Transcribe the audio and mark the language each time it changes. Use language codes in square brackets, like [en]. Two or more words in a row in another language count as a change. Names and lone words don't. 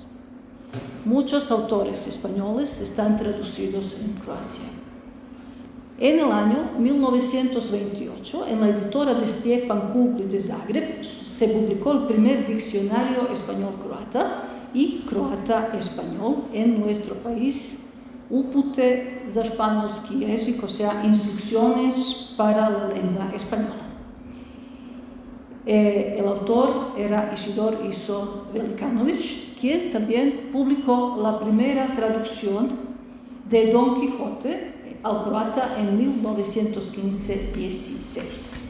[es] Muchos autores españoles están traducidos en Croacia. En el año 1928, en la editora de Stjepan Kugle de Zagreb, se publicó el primer diccionario español-croata y croata-español en nuestro país, Upute za španjolski jezik, o sea, instrucciones para la lengua española. El autor era Isidor Iso Velikanović, quien también publicó la primera traducción de Don Quijote al croata en 1915-16.